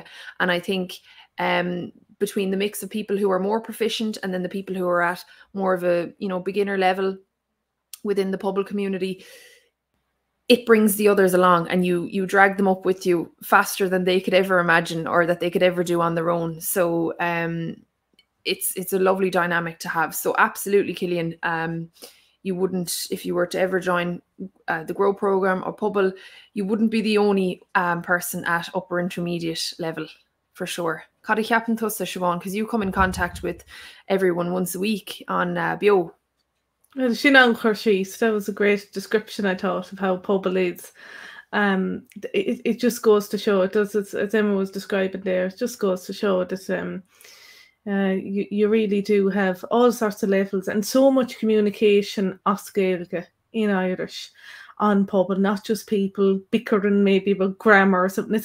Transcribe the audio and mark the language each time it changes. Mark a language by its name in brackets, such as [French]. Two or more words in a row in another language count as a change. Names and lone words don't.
[English] And I think between the mix of people who are more proficient and then the people who are at more of a, you know, beginner level within the Pobble community, it brings the others along, and you drag them up with you faster than they could ever imagine or that they could ever do on their own. So it's a lovely dynamic to have. So absolutely, Cillian, you wouldn't, if you were to ever join the Grow program or Pobble, you wouldn't be the only person at upper intermediate level, for sure. [Irish] Cad ceapan tusa, Siobhán, [English] because you come in contact with everyone once a week on Bio. Well, that was a great description, I thought, of how Pobble is. It just goes to show, it does, as Emma was describing there, it just goes to show that you really do have all sorts of levels and so much communication [Irish] as Gaeilge [English] in Irish on Pobble, not just people bickering maybe about grammar or something.